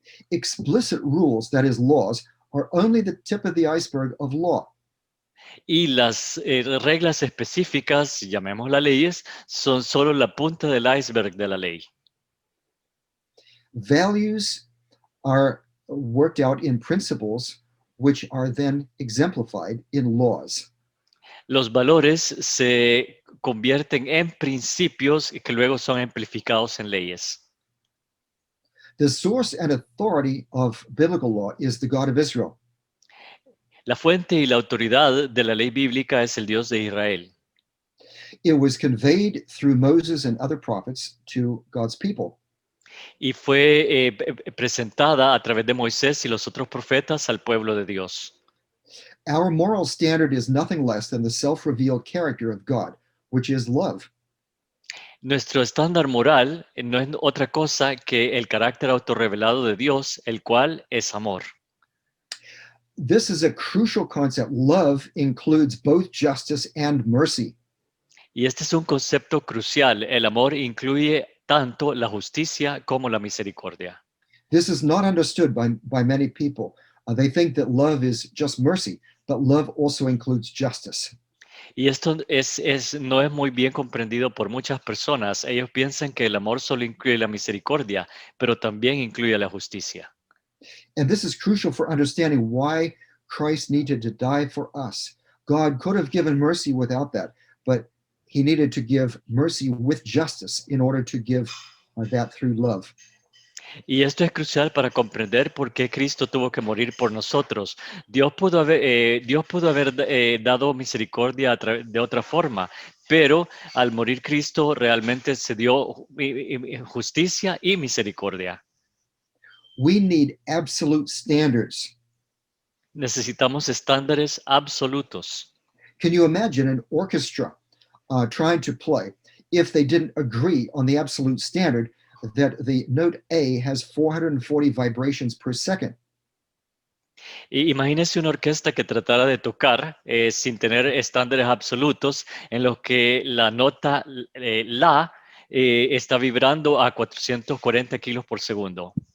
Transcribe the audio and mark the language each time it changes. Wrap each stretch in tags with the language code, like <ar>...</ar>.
<en>Explicit rules, that is, laws, are only the tip of the iceberg of law.</en> <es>Y las reglas específicas, llamémoslas leyes, son solo la punta del iceberg de la ley.</es> <en>Values are worked out in principles, which are then exemplified in laws.</en> <es>Los valores se convierten en principios que luego son amplificados en leyes.</es> <en>The source and authority of biblical law is the God of Israel.</en> <es>La fuente y la autoridad de la ley bíblica es el Dios de Israel.</es> <en>It was conveyed through Moses and other prophets to God's people.</en> <es>Y fue presentada a través de Moisés y los otros profetas al pueblo de Dios.</es> <en>Our moral standard is nothing less than the self-revealed character of God, which is love.</en> <es>Nuestro estándar moral no es otra cosa que el carácter autorrevelado de Dios, el cual es amor.</es> <en>This is a crucial concept. Love includes both justice and mercy.</en> <es>Y este es un concepto crucial. El amor incluye tanto la justicia como la misericordia.</es> <en>This is not understood by many people. They think that love is just mercy, but love also includes justice.</en> <es>Y esto no es muy bien comprendido por muchas personas. Ellos piensan que el amor solo incluye la misericordia, pero también incluye la justicia.</es> <en>And this is crucial for understanding why Christ needed to die for us. God could have given mercy without that, but he needed to give mercy with justice in order to give that through love.</en> <es>Y esto es crucial para comprender por qué Cristo tuvo que morir por nosotros. Dios pudo haber dado misericordia de otra forma, pero al morir Cristo realmente se dio justicia y misericordia.</es> <en>We need absolute standards.</en> <es>Necesitamos estándares absolutos.</es> <en>Can you imagine an orchestra trying to play? If they didn't agree on the absolute standard, that the note A has 440 vibrations per second.</en> <es>Imagínese una orquesta que tratara de tocar sin tener estándares absolutos en los que la nota la está vibrando a 440 kilociclos por segundo.</es>